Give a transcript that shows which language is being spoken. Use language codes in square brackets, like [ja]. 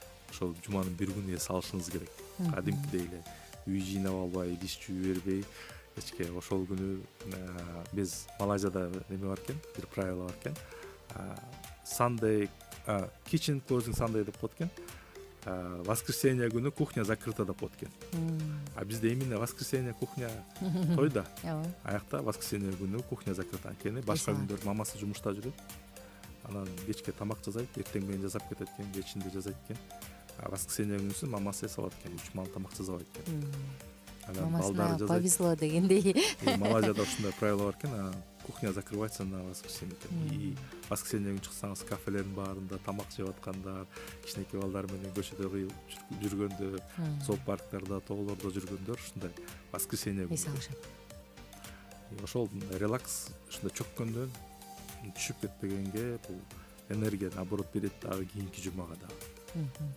[ky] Ошол жуманын 1 күнүн эс алышыңыз керек. Кадимкидей эле үй жыйнап албай, диш жууп бербей, эчке ошол күнү биз Малайзияда неме бар экен, бир правило бар экен. [en] Sunday kitchen closing Sunday [ky] деп коет экен. воскресенье күнү [ru] кухня закрыта [ky] деп коет экен. А бизде именно воскресенье кухня тойда. Аякта воскресенье күнү [ru] кухня закрыта. [ky] Анткени башка күндөр мамасы жумушта жүрөт. Анан кечке тамак жасайт, эртең менен жасап кетет экен, кечинде жасайт экен. А воскресенье күнүсү мамасы эс алат экен, 3 маал тамак жасабайт экен. Анан балдары жасайт. Повезло дегендей. Малайзияда ушундай правило бар экен, [ru] кухня закрывается на воскресенье. [ky] И воскресенье күнү чыксаңыз кафелердин баарында тамак жеп аткандар, кичинекей балдар менен көчөдө жүргөндө, зоопарктарда, тоолордо жүргөндөр ушундай воскресенье күнү эс алышат. Ошол релакс ушундай чөккөндөн түшүп кетпегенге бул энергия наоборот берет дагы кийинки жумага дагы.